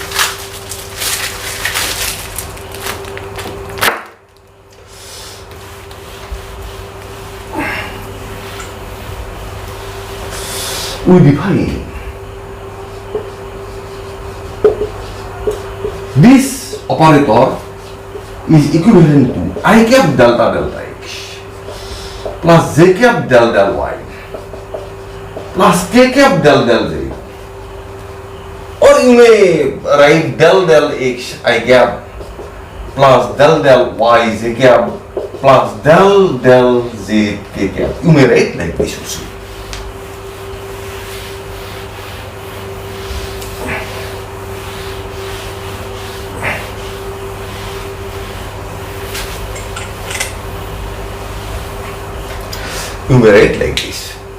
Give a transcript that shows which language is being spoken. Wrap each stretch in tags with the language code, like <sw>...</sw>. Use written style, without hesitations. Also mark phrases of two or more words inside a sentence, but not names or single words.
<en>We define this operator is equivalent to I cap delta delta x plus j cap del del y plus k cap del del z, or you may write del del x I cap plus del del y j cap plus del del z k cap. You may write like this also. You may write like this.</en>